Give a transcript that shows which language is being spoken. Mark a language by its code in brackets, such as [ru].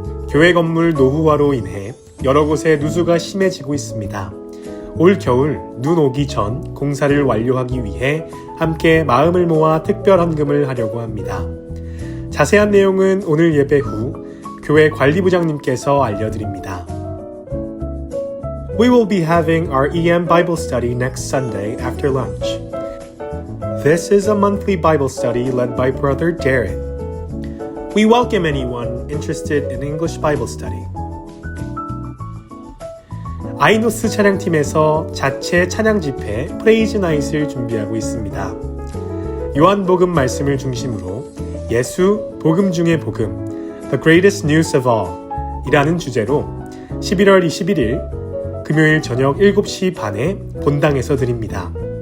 [ko] 교회 건물 노후화로 인해 여러 곳에 누수가 심해지고 있습니다. 올 겨울 눈 오기 전 공사를 완료하기 위해 함께 마음을 모아 특별헌금을 하려고 합니다. 자세한 내용은 오늘 예배 후 교회 관리부장님께서 알려드립니다. [en] We will be having our EM Bible study next Sunday after lunch. This is a monthly Bible study led by Brother Jared. We welcome anyone interested in English Bible study. [ko] 아이노스 찬양팀에서 자체 찬양 집회 프레이즈 나잇을 준비하고 있습니다. 요한복음 말씀을 중심으로 예수, 복음 중의 복음, [en] The Greatest News of All [ko] 이라는 주제로 11월 21일 금요일 저녁 7시 반에 본당에서 드립니다.